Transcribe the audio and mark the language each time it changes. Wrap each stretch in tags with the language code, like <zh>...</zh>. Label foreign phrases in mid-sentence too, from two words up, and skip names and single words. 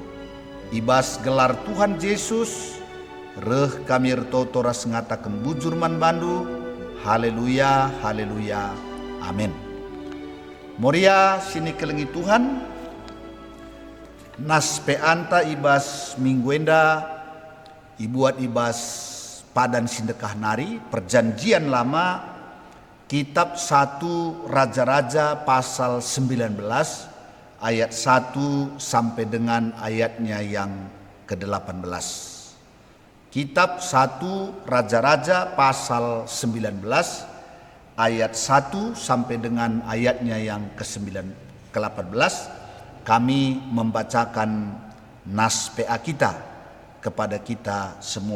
<btx>Ibas gelar Tuhan Yesus, reh kami ertoto ras ngatakan bujurman bandu, haleluya, haleluya, amin. Moria sini kelengi Tuhan, nas peanta ibas mingguenda, ibuat ibas padan sindekah nari,</btx> <id>perjanjian lama, kitab 1 Raja-Raja pasal 19, ayat 1 sampai dengan ayatnya yang ke-18. Kitab 1 Raja-Raja pasal 19, ayat 1 sampai dengan ayatnya yang ke-18, kami membacakan nas PA kita kepada kita semua.</id>